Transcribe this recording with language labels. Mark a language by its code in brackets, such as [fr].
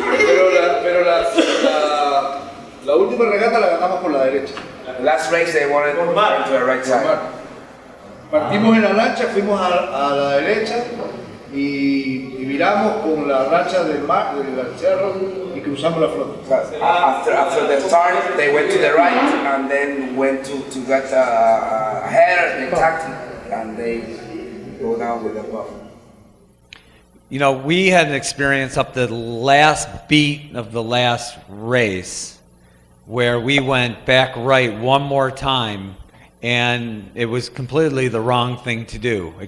[es] Pero la última regata la ganamos por la derecha. [en] Last race they wanted to go to the right side. [es] Partimos en la lancha, fuimos a la derecha y viramos con la racha del mar, del cerro, y cruzamos la flota. [en] After the start, they went to the right and then went to get a header and tacked, and they go down with the buff. You know, we had an experience up the last beat of the last race where we went back right one more time, and it was completely the wrong thing to do.